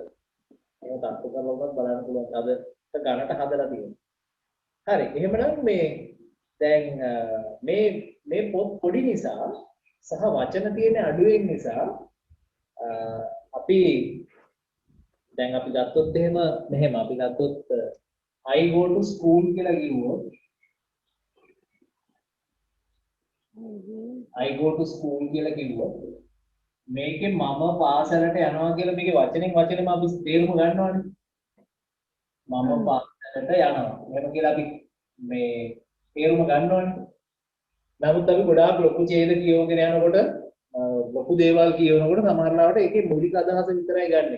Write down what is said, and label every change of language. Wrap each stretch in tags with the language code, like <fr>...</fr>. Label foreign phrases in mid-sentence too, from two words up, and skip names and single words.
<si>ඒක තත්තු කරලා උනත් බලන්න පුළුවන්. අදට ගණට හදලා තියෙනවා. හරි. එහෙමනම් මේ දැන් මේ පොත් පොඩි නිසා සහ වචන තියෙන අඩුවෙන් නිසා අපි දැන් අපි ගත්තොත් මෙහෙම අපි ගත්තොත්</si> <en>I go to school</en> <si>කියලා කිව්වොත්</si> <en>I go to school</en> <si>කියලා කිව්වොත් මේකේ මම පාසලට යනවා කියලා මේකේ වචනෙන් වචනෙම අපි තේරුම ගන්නවානේ. මම පාසලට යනවා. එහෙම කියලා අපි මේ තේරුම ගන්නවානේ. නමුත් අපි ගොඩාක් ලොකු ඡේද කියවගෙන යනකොට ලොකු දේවල් කියවනකොට සමහර ලාවට ඒකේ මූලික අදහස විතරයි ගන්නෙ.</si>